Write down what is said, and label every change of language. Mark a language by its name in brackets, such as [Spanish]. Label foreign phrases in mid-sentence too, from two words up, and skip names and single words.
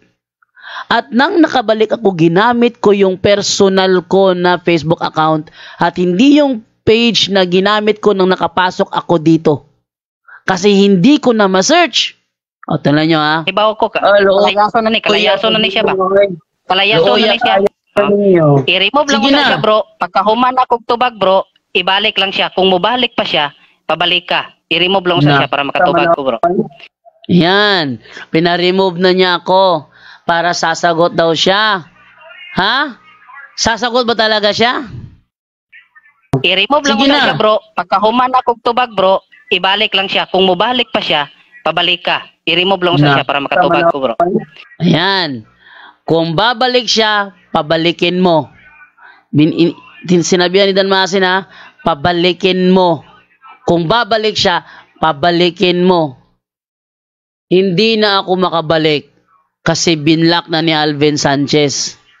[Filipino] At nang nakabalik ako, ginamit ko yung personal ko na Facebook account at hindi yung page na ginamit ko nang nakapasok ako dito. Kasi hindi ko na ma-search. [Cebuano] O, tanan nyo ha. Ibaw ko ka. Kalayaso na ni siya ba? Kalayaso na ni siya. I-remove lang ko na siya bro. Pagkahuman ako tubag bro, ibalik lang siya. Kung mubalik pa siya, pabalik ka. I-remove lang sa siya para makatubag ko bro. [Filipino] Yan. Pina-remove na niya ako para sasagot daw siya. Ha? Sasagot ba talaga siya? [Cebuano] I-remove lang ko na siya bro. Pagkahuman ako tubag bro, ibalik lang siya. Kung mubalik pa siya, pabalik ka. I-remove lang sa siya para makatubag ko bro. [Filipino] Ayan. Kung babalik siya, pabalikin mo. Sinabihan ni Dan Maasin ha, pabalikin mo. Kung babalik siya, pabalikin mo. Hindi na ako makabalik kasi binlock na ni Alvin Sanchez.